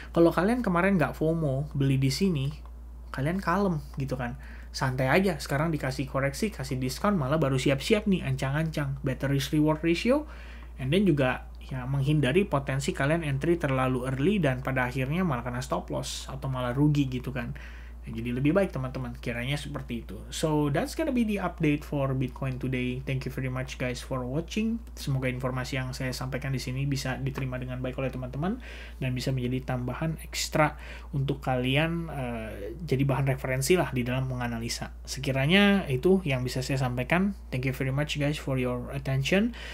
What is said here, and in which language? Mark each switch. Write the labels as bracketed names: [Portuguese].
[Indonesian] Kalau kalian kemarin nggak FOMO beli di sini, kalian kalem gitu kan, santai aja. Sekarang dikasih koreksi, kasih diskon, malah baru siap-siap nih ancang-ancang, [English] better risk reward ratio, [Indonesian] and then juga ya menghindari potensi kalian entry terlalu early dan pada akhirnya malah kena stop loss atau malah rugi gitu kan. Jadi lebih baik teman-teman, kiranya seperti itu. [English] So that's gonna be the update for Bitcoin today. Thank you very much guys for watching. [Indonesian] Semoga informasi yang saya sampaikan di sini bisa diterima dengan baik oleh teman-teman dan bisa menjadi tambahan ekstra untuk kalian, jadi bahan referensi lah di dalam menganalisa. Sekiranya itu yang bisa saya sampaikan. [English] Thank you very much guys for your attention.